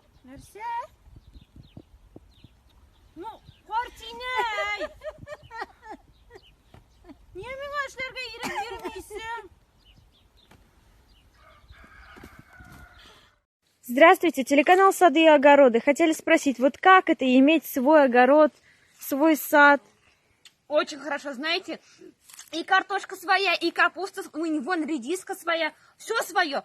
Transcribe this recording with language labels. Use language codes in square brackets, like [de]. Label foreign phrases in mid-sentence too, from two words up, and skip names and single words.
[tt] Нәрсе? Ну, Картинәй! Niye миңа эшләргә ирек бирмисең? [ru] Здравствуйте, телеканал «Сады и огороды». Хотели спросить, вот как это иметь свой огород, свой сад? Очень хорошо, знаете, и картошка своя, и капуста, вон редиска своя, все свое.